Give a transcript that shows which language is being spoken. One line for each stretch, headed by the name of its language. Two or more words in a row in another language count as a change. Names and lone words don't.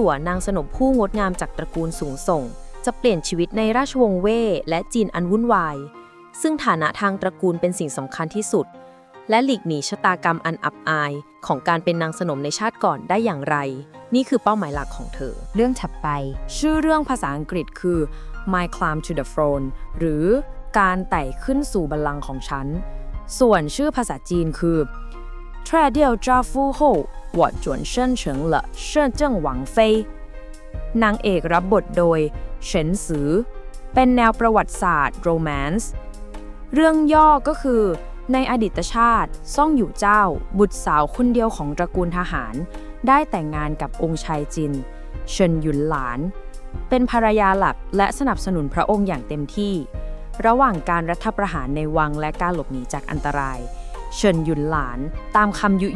Thai: วนางสนมผู้งดงามจากตระกูลสูงส่งจะเปลี่ยนชีวิตในราชวงศ์เว่ยและจีนอันวุ่นวายซึ่งฐานะทางตระกูลเป็นสิ่งสำคัญที่สุดและหลีกหนีชะตากรรมอันอับอายของการเป็นนางสนมในชาติก่อนได้อย่างไรนี่คือเป้าหมายหลักของเธอเรื่องถัดไปชื่อเรื่องภาษาอังกฤษคือ My Climb to the Throne หรือการไต่ขึ้นสู่บั ลลังก์ของฉันส่วนชื่อภาษาจีนคือ脱掉丈夫后我转身成了摄政王妃นางเอกรั บบทโดยเฉินซือเป็นแนวประวัติศาสตร์โรแมนซ์เรื่องย่อก็คือในอดีตชาติซ่องอยู่เจ้าบุตรสาวคนเดียวของตระกูลทหารได้แต่งงานกับองค์ชายจินเฉินหยุนหลานเป็นภรรยาหลักและสนับสนุนพระองค์อย่างเต็มที่ระหว่างการรัฐประหารในวังและการหลบหนีจากอันตรายเฉินหยุนหลานตามคำยุย